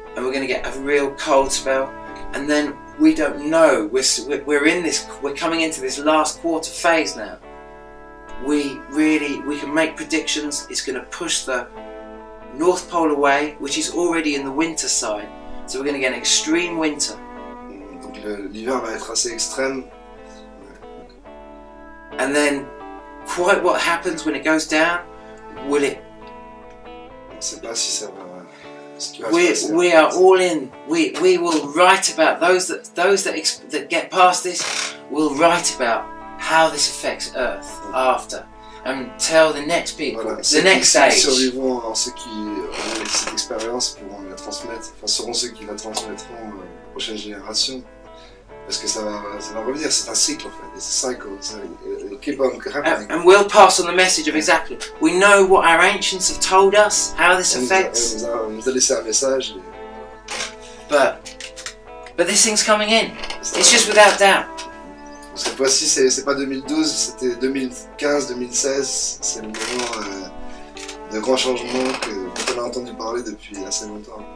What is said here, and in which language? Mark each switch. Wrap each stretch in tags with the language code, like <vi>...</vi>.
<en>And we're going to get a real cold spell, and then we don't know. We're coming into this last quarter phase now. We can make predictions. It's going to push the North Pole away, which is already in the winter side. So we're going to get an extreme winter.</en> <fr>Donc l'hiver va être assez extrême.</fr> <en>And then, quite what happens when it goes down? Will it?</en> <fr>On ne sait pas si ça va.</fr> <en>We are all in. We will write about those that get past this. Will write about how this affects Earth after, and tell the next people,</en> <fr>Voilà.</fr> <en>the next age.</en> <fr>Survivants, alors ceux qui ont eu cette expérience pourront la transmettre. Enfin, seront ceux qui la transmettront aux prochaines générations. Parce que ça va revenir. C'est un cycle en fait.</fr> <en>It's a cycle. It'll keep on happening. And we'll pass on the message of exactly. We know what our ancients have told us, how this affects.</en> <fr>On nous a laissé un message.</fr> <en>But this thing's coming in. It's just without doubt.</en> <fr>Cette fois-ci, c'est pas 2012, c'était 2015, 2016. C'est le moment de grands changements dont on a entendu parler depuis assez longtemps.</fr>